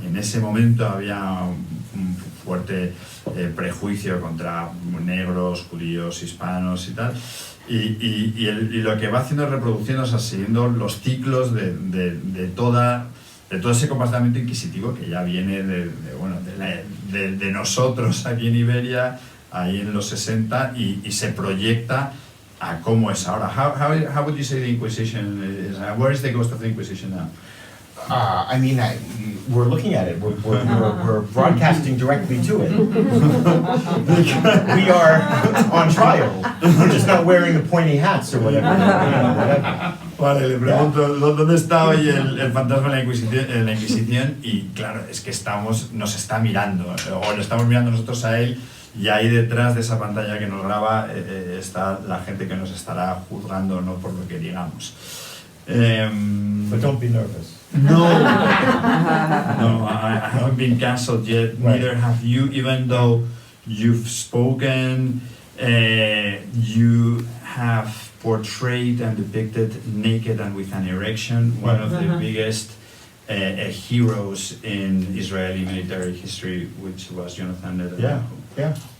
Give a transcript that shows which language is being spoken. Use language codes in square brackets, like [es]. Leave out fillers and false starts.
[es] En ese momento había un fuerte prejuicio contra negros, judíos, hispanos y tal, y lo que va haciendo es reproduciendo, o sea, siguiendo los ciclos de todo ese comportamiento inquisitivo que ya viene de nosotros aquí en Iberia, ahí en los 60, y se proyecta a cómo es ahora. [en] How would you say the Inquisition is? Where is the ghost of the Inquisition now? I mean, we're looking at it. We're broadcasting directly to it. We are on trial. We're just not wearing the pointy hats or whatever. [es] Vale, le pregunto, ¿dónde está hoy el fantasma de la Inquisición? Y claro, es que nos está mirando, o lo estamos mirando nosotros a él, y ahí detrás de esa pantalla que nos graba está la gente que nos estará juzgando, no por lo que digamos. [en] But don't be nervous. No, I haven't been cancelled yet. Right. Neither have you, even though you've spoken. You have portrayed and depicted naked and with an erection, one of the biggest heroes in Israeli military history, which was Jonathan Netanyahu.